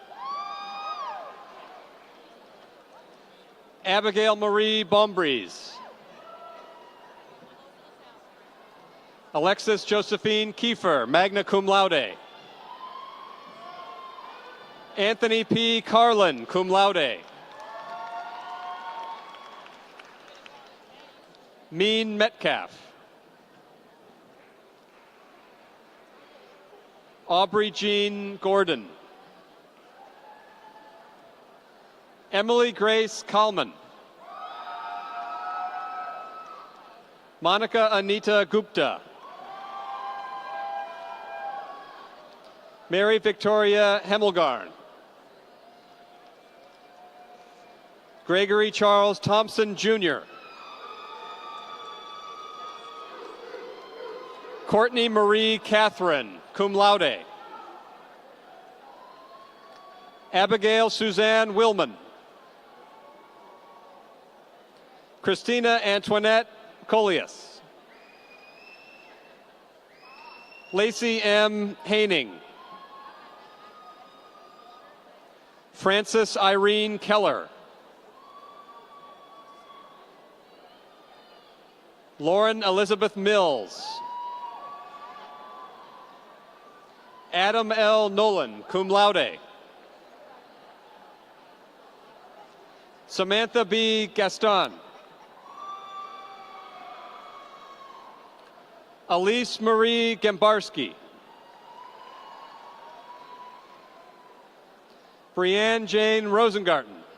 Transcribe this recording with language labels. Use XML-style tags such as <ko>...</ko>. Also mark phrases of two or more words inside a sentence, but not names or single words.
<en>Abigail Marie Bombries. Alexis Josephine Kiefer,</en> <la>magna cum laude.</la> <en>Anthony P. Carlin,</en> <la>cum laude.</la> <en>Mean Metcalf. Aubrey Jean Gordon. Emily Grace Kalman. Monica Anita Gupta. Mary Victoria Hemmelgarn. Gregory Charles Thompson, Jr. Courtney Marie Catherine,</en> <la>cum laude.</la> <en>Abigail Suzanne Willman. Christina Antoinette Colias. Lacey M. Haining. Frances Irene Keller. Lauren Elizabeth Mills. Adam L. Nolan,</en> <la>cum laude.</la> <en>Samantha B. Gaston. Elise Marie Gambarski. Brianne Jane Rosengarten.</en>